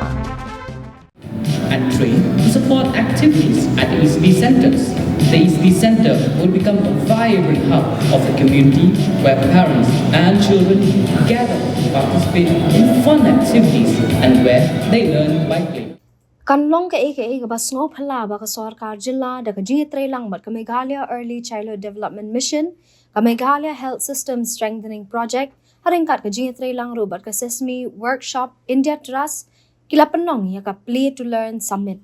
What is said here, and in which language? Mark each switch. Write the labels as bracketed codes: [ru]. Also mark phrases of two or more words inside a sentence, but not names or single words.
[en] And train to support activities at the ECB centers. The ECB center will become a vibrant hub of the community where parents and children gather to participate in fun activities and where they learn by play. [kha] Pynlong ka basno phala ba ka sarkar jilla da ka jingitre lang bat ka Meghalaya Early Childhood Development Mission, ka Meghalaya Health System Strengthening Project, haringkat ka jingitre lang ro bat ka Sesame Workshop India Trust, kila Pynlong ya ka Play to Learn Summit.